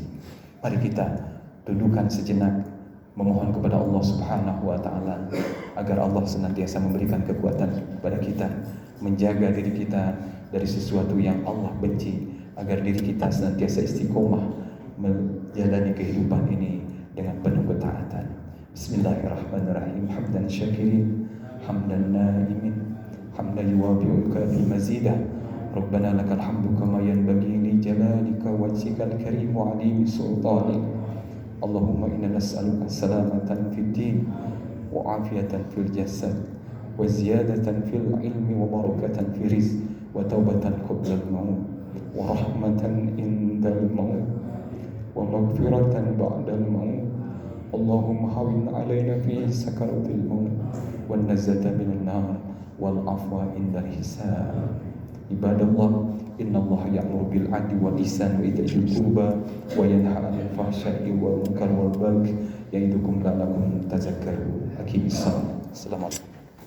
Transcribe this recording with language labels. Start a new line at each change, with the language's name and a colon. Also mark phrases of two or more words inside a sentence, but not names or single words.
Indonesian: Mari kita dudukkan sejenak, memohon kepada Allah
Arabic: سبحانه وتعالى
Indonesian: agar Allah senantiasa memberikan kekuatan kepada kita, menjaga diri kita dari sesuatu yang Allah benci, agar diri kita senantiasa istiqomah menjalani kehidupan ini dengan penuh ketaatan.
Arabic: بسم الله الرحمن الرحيم. حمدا شاكرين، حمدا ناعمين، حمدا يوافي كافي مزيده. ربنا لك الحمد كما ينبغي لجلالك وجهك الكريم وعظيم سلطانك. اللهم إنا نسألك سلامة في الدين وعافية في الجسد وزيادة في العلم وبركة في الرزق وتوبة قبل الموت ورحمة عند الموت ومغفرة بعد الموت. اللهم هون علينا في سكرات الموت والنجاة من النار والعفو عند الحساب. عباد الله، إن الله يأمر بالعدل والإحسان وإيتاء ذي القربى وينهى عن الفحشاء والمنكر والبغي يعظكم لعلكم تذكرون. أقم السلام. السلام عليكم.